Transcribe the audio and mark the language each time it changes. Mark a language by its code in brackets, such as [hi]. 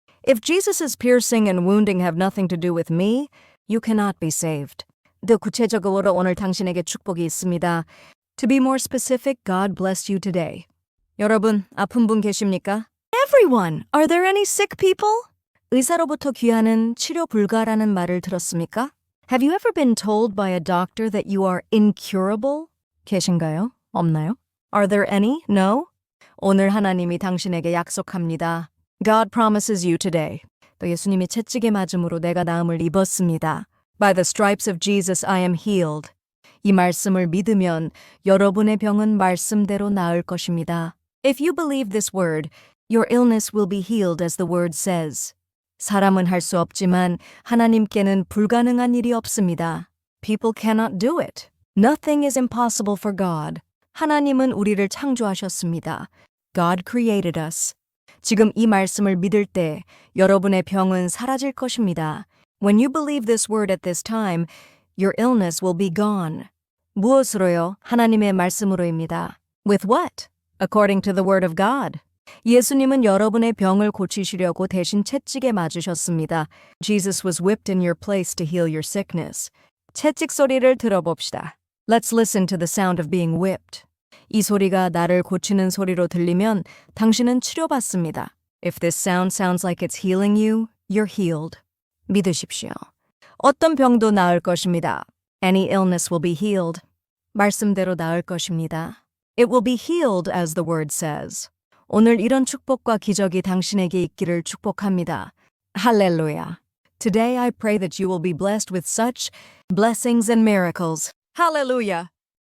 [en] If Jesus' piercing and wounding have nothing to do with me, you cannot be saved. [ko] 더 구체적으로 오늘 당신에게 축복이 있습니다. [en] To be more specific, God bless you today. [ko] 여러분, 아픈 분 계십니까? [en] Everyone! Are there any sick people? [ko] 의사로부터 귀하는 치료 불가라는 말을 들었습니까? [en] Have you ever been told by a doctor that you are incurable? 계신가요? 없나요? Are there any? No? [ko] 오늘 하나님이 당신에게 약속합니다. [en] God promises you today. [ko] 또 예수님이 채찍에 맞음으로 내가 나음을 입었습니다. [en] By the stripes of Jesus I am healed. [ko] 이 말씀을 믿으면 여러분의 병은 말씀대로 나을 것입니다. [en] If you believe this word, your illness will be healed as the word says. [ko] 사람은 할 수 없지만 하나님께는 불가능한 일이 없습니다. [en] People cannot do it. Nothing is impossible for God. [ko] 하나님은 우리를 창조하셨습니다. [en] God created us. [ko] 지금 이 말씀을 믿을 때 여러분의 병은 사라질 것입니다. [en] When you believe this word at this time, your illness will be gone. [ko] 무엇으로요? 하나님의 말씀으로입니다. [en] With what? According to the word of God. [ko] 예수님은 여러분의 병을 고치시려고 대신 채찍에 맞으셨습니다. [en] Jesus was whipped in your place to heal your sickness. [ko] 채찍 소리를 들어봅시다. [en] Let's listen to the sound of being whipped. [ko] 이 소리가 나를 고치는 소리로 들리면 당신은 치료받습니다. [en] If this sound sounds like it's healing you, you're healed. [ko] 믿으십시오. 어떤 병도 나을 것입니다. [en] Any illness will be healed. [ko] 말씀대로 나을 것입니다. [en] It will be healed as the word says. [ko] 오늘 이런 축복과 기적이 당신에게 있기를 축복합니다. 할렐루야. [en] Today I pray that you will be blessed with such blessings and miracles. Hallelujah.